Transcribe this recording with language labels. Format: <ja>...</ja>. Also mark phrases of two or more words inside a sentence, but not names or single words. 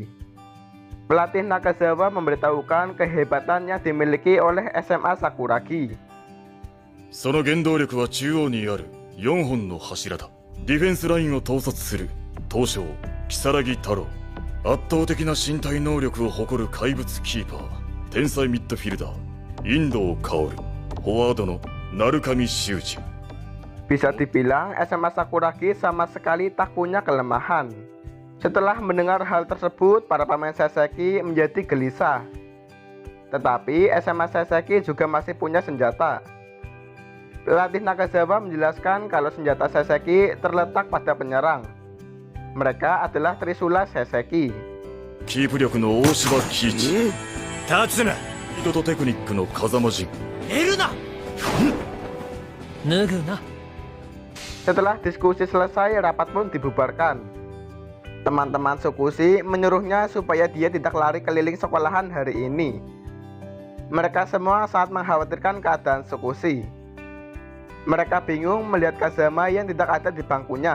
<id>Pelatih Nakazawa memberitahukan kehebatan yang dimiliki oleh SMA Sakuragi.</id> <ja>その原動力は中央にある4本の柱だ。ディフェンスラインを統率する東証如月太郎、圧倒的な身体能力を誇る怪物キーパー、天才ミッドフィルダー印藤薫、フォワードの鳴上修二。</ja> <id>Bisa dibilang SMA Sakuragi sama sekali tak punya kelemahan. Setelah mendengar hal tersebut, para pemain Saseki menjadi gelisah. Tetapi SMA Saseki juga masih punya senjata. Pelatih Nakazawa menjelaskan kalau senjata Saseki terletak pada penyerang. Mereka adalah Trisula Saseki.</id> <ja>キープ力の大柴喜一、立つな。スピードとテクニックの風間陣。寝るな。脱ぐな。</ja> <id>Setelah diskusi selesai, rapat pun dibubarkan. Teman-teman Tsukushi menyuruhnya supaya dia tidak lari keliling sekolahan hari ini. Mereka semua sangat mengkhawatirkan keadaan Tsukushi. Mereka bingung melihat Kazama yang tidak ada di bangkunya.</id>